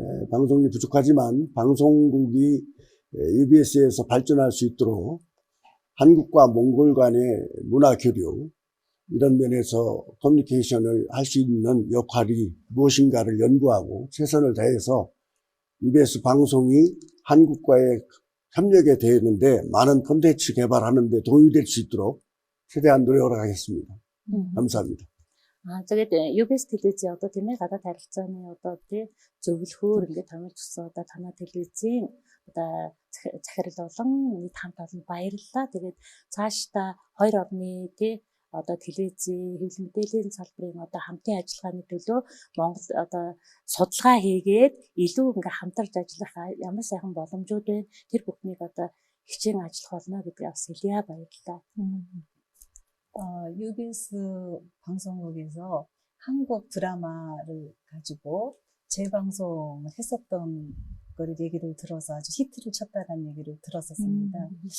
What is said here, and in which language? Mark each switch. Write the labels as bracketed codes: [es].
[ko] 방송이 부족하지만 방송국이 UBS에서 발전할 수 있도록 한국과 몽골 간의 문화 교류 이런 면에서 커뮤니케이션을 할 수 있는 역할이 무엇인가를 연구하고 최선을 다해서 UBS 방송이 한국과의 협력에 되는데 많은 콘텐츠 개발하는 데 도움이 될 수 있도록 최대한 노력을 하겠습니다. 감사합니다. [mn] 저게 UBS телевизийн одоо тийм ээ гадаад харилцааны одоо тий зөвлөхөөр ингээд томилж өгсөн одоо танай телевизийн одоо захирал болон нийт хамт олон баярлалаа. Тэгээд цаашдаа хоёр орны тий одоо телевизийн хэвлэл мэдээллийн салбарын одоо хамтын ажиллагааны төлөө Монгол одоо судалгаа хийгээд илүү ингээ хамтарч ажиллах ямар сайхан боломжууд вэ? Тэр бүхнийг одоо хичээн ажиллах болно гэдгийг бас хэлье баярлалаа. [ko] UBS 방송국에서 한국 드라마를 가지고 재방송을 했었던 거를 얘기를 들어서 아주 히트를 쳤다라는 얘기를 들었었습니다.